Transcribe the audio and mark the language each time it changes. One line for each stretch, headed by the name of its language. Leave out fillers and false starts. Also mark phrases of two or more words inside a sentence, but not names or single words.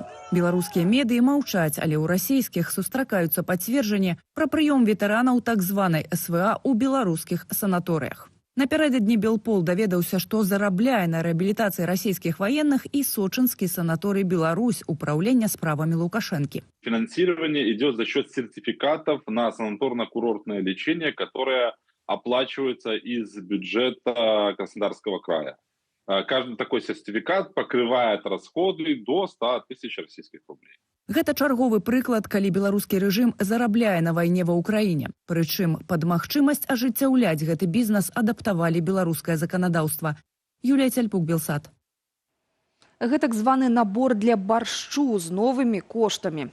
Belarusian: Беларускія медыі маўчаць, але ў расійскіх сустракаюцца пацверджанні пра прыём ветэранаў так званай СВА ў беларускіх санаторыях. Напярэдадні Белпол даведаўся, што зарабляе на рэабілітацыі расійскіх ваенных і сочынскі санаторый «Беларусь» управлення справамі Лукашэнкі.
Russian: Финансирование идет за счет сертификатов на санаторно-курортное лечение, которое оплачивается из бюджета Краснодарского края. Каждый такой сертификат покрывает расходы до 100 тысяч российских рублей.
Belarusian: Гэта чарговы прыклад, калі беларускі рэжым зарабляе на вайне ва ўкраіне. Прычым пад магчымасць ажыццяўляць гэты бізнес адаптавалі беларускае заканадаўства. Юлія Тяльпук, Белсат. Гэтак званы набор для баршчу з новымі коштамі.